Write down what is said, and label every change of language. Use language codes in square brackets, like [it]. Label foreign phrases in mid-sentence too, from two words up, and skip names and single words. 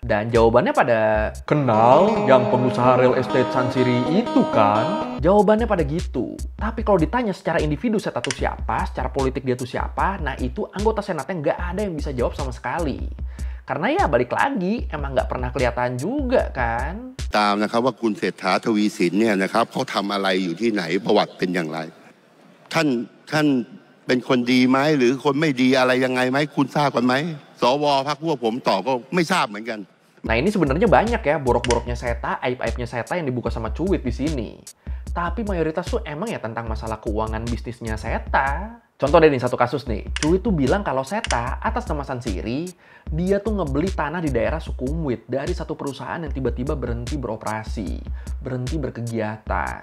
[id] Dan jawabannya pada kenal yang pengusaha real estate Sansiri itu kan? Jawabannya pada gitu. Tapi kalau ditanya secara individu Seta tuh siapa, secara politik dia tuh siapa, nah itu anggota Senatnya nggak ada yang bisa jawab sama sekali. Karena ya balik lagi, emang nggak pernah kelihatan juga kan? [th] ตามนะครับว่าคุณเศรษฐาทวีสินเนี่ยนะครับเขาทำอะไรอยู่ที่ไหนประวัติเป็นอย่างไรท่านเป็นคนดีไหมหรือคนไม่ดีอะไรยังไงไหมคุณทราบกันไหมสวพรรคพวกผมตอบก็ไม่ทราบเหมือนกัน [id] Nah ini sebenarnya banyak ya borok-boroknya Seta, aib-aibnya Seta yang dibuka sama Chuit di sini. Tapi mayoritas tuh emang ya tentang masalah keuangan bisnisnya Seta. Contoh deh nih satu kasus nih, Cuit tuh bilang kalau Seta atas nama Sansiri, dia tuh ngebeli tanah di daerah Sukhumvit dari satu perusahaan yang tiba-tiba berhenti beroperasi, berhenti berkegiatan.